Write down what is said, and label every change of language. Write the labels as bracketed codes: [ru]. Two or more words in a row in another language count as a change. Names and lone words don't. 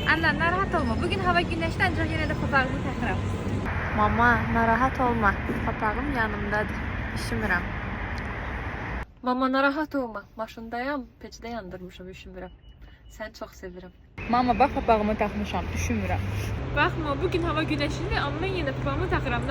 [az] Anne narahat olma. [tr] Bugün hava güneşli ancak yine de papağımı takıram. [az] Mama, narahat olma. Papağım yanımdadır. Üşümürəm. Mama narahat olma. Maşındayam, peçdə yandırmışam, üşümürəm. Səni çox sevirəm. Mama [tr] bak papağımı takmışam, [az] üşümürəm. Baxma, bugün hava güneşli amma mən yenə papağımı takıram.